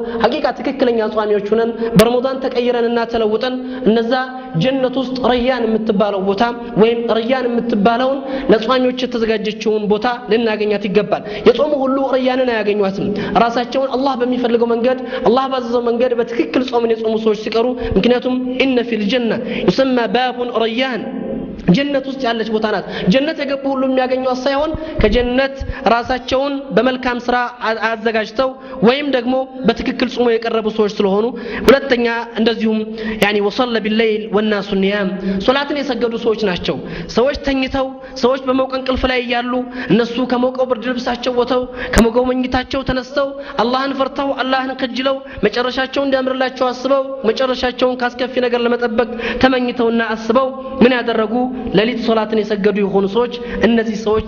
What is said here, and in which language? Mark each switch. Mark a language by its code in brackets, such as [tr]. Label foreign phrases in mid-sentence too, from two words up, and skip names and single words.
[am] ሐቂቃ ትክክለኛ ጾሚዎች ሆነን በረመዳን ተቀይረንና ተለውጠን እነዛ ጀነት ውስጥ ረያን የምትባለው ቦታ ወይም ረያን የምትባለውን ለጾሚዎች የተዘጋጀችውን ቦታ ልናገኛት ይገባል የጾሙ ሁሉ ረያንን አያገኙትም ራሳቸውን አላህ በሚፈልገው መንገድ አላህ ባዘዘው መንገድ በትክክል ጾምን የጾሙ ሰዎች ሲቀሩ ምክንያቱም [ar] إن في الجنة يسمى باب ريان [am] ጀነት ውስጥ ያለች ቦታ ናት ጀነት የገቡ ሁሉ የሚያገኙት ሳይሆን ከጀነት ራሳቸውን በመልካም ስራ አዘጋጅተው ወይም ደግሞ በትክክል ጾሙ የቀረቡ ሰዎች ስለሆኑ ሁለተኛ እንደዚሁም [ar] يعني وصل بالليل والناس نيام [am] ሶላትን የሰገዱ ሰዎች ናቸው ሰዎች ተኝተው ሰዎች በመውቀ እንቅልፍ ላይ ያሉ እነሱ ከመውቀው ብርድ ልብሳቸው ወተው ከመውቀው መኝታቸው ተነስተው አላህን ፈርተው አላህን ከጅለው መጨረሻቸው እንዲያምርላቸው አስበው መጨረሻቸውን ካስከፊ ነገር ለመጠበቅ ተመኝተውና አስበው ምን ያደረጉ ለሊት ሶላትን የሰገዱ የሆኑ ሰዎች እነዚህ ሰዎች